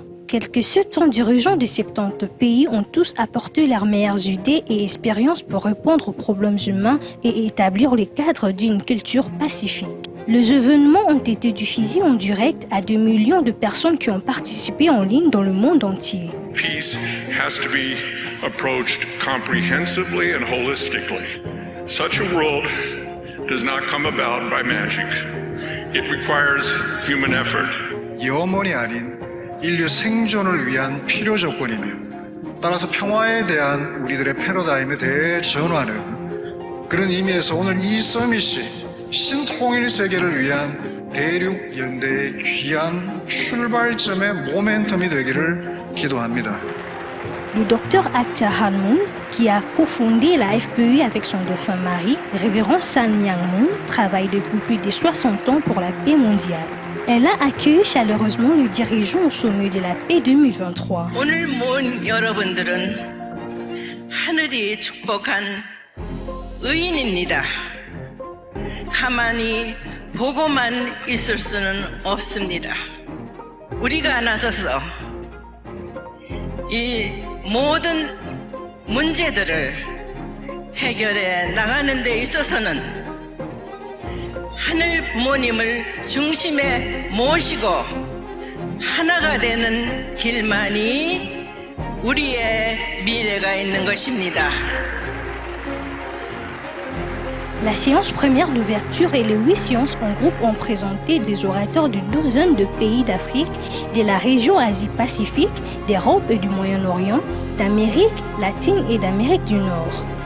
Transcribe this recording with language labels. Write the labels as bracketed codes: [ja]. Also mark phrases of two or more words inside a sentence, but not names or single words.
[fr] Quelques 700 dirigeants de 70 pays ont tous apporté leurs meilleures idées et expériences pour répondre aux problèmes humains et établir le cadre d'une culture pacifique. Les événements ont été diffusés en direct à 2 millions de personnes qui ont participé en ligne dans le monde entier. [en] Peace has to be approached comprehensively and holistically. Such a world does not come about by magic. It requires human effort. [ko] 영원이 아닌 인류 생존을 위한 필요 조건이며 따라서 평화에 대한 우리들의 패러다임의 대전환은 그런 의미에서 오늘 이 서밋이 신통일 세계를 위한 대륙 연대의 귀한 출발점의 모멘텀이 되기를 기도합니다. [fr] Le docteur Acha Han-moon, qui a cofondé la FPI avec son défunt mari, révérend San Myung-moon, travaille depuis plus de 60 ans pour la paix mondiale. Elle a accueilli chaleureusement le dirigeant au sommet de la paix 2023. [ko] 오늘 모인 여러분들은 하늘이 축복한 의인입니다. 가만히 보고만 있을 수는 없습니다. 우리가 나서서 이 모든 문제들을 해결해 나가는 데 있어서는 하늘 부모님을 중심에 모시고 하나가 되는 길만이 우리의 미래가 있는 것입니다. [fr] La séance première d'ouverture et les 8 séances en groupe ont présenté des orateurs de douzaines de pays d'Afrique, de la région Asie-Pacifique, d'Europe et du Moyen-Orient, d'Amérique latine et d'Amérique du Nord.